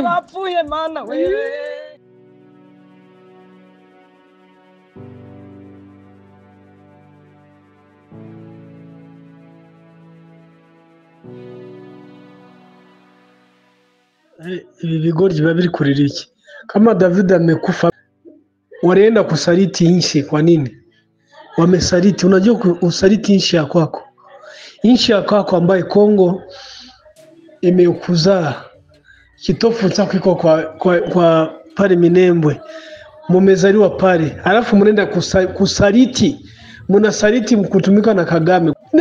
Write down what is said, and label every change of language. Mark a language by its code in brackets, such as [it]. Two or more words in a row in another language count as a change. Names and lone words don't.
[rw] Hapuye mana we. Vigori biba biri kurira iki? [sw] Kama David amekufa, walienda kusaliti nchi. Kwa nini wamesaliti? Unajua usaliti nchi ya kwako, nchi ya kwako ambayo Kongo imekuzaa, kitofu chako kiko kwa pale Minembwe, mumezaliwa pale, alafu mnaenda kusaliti, mnasaliti mkutumika na Kagame.